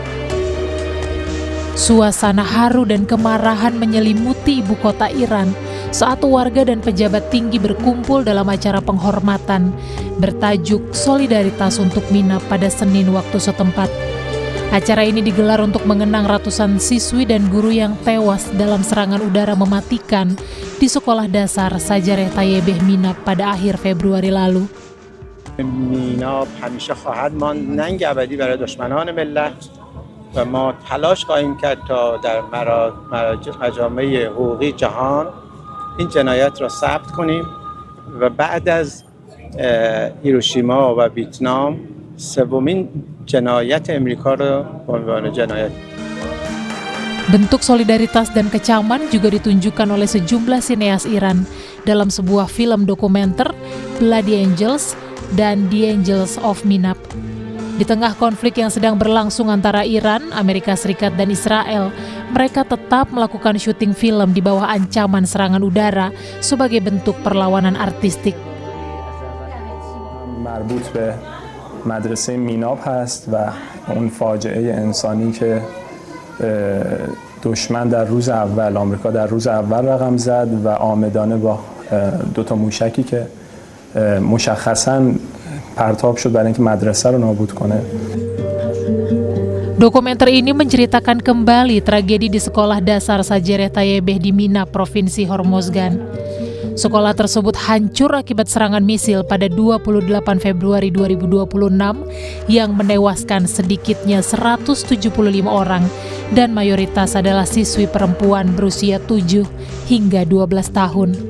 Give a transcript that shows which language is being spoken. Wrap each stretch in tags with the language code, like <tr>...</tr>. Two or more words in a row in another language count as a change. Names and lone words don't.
<id>Suasana haru dan kemarahan menyelimuti ibu kota Iran saat warga dan pejabat tinggi berkumpul dalam acara penghormatan bertajuk Solidaritas untuk Mina pada Senin waktu setempat. Acara ini digelar untuk mengenang ratusan siswi dan guru yang tewas dalam serangan udara mematikan di sekolah dasar Sajareh Tayyibeh Mina pada akhir Februari lalu.</id> <fa>مینا همیشه خواهد ماند ننگ ابدی برای دشمنان ملت و ما تلاش خواهیم کرد تا در مجامع حقوقی جهان این جنایت را ثبت کنیم و بعد از هیروشیما و ویتنام سومین جنایت امریکا را به عنوان جنایت.</fa> <id>Bentuk solidaritas dan kecaman juga ditunjukkan oleh sejumlah sineas Iran dalam sebuah film dokumenter Bloody Angels dan The Angels of Minab. Di tengah konflik yang sedang berlangsung antara Iran, Amerika Serikat, dan Israel, mereka tetap melakukan syuting film di bawah ancaman serangan udara sebagai bentuk perlawanan artistik.</id> <fa>مربوط به مدرسه میناب هست و اون فاجعه انسانی که دشمن در روز اول، آمریکا در روز اول رقم زد و عامدانه با دوتا موشکی که مشخصاً پرتاب شد برای اینکه مدرسه رو نابود کنه.</fa> <id>Dokumenter ini menceritakan kembali tragedi di sekolah dasar Sajareh Tayyibeh di Mina, Provinsi Hormozgan. Sekolah tersebut hancur akibat serangan misil pada 28 Februari 2026 yang menewaskan sedikitnya 175 orang dan mayoritas adalah siswi perempuan berusia 7 hingga 12 tahun.</id>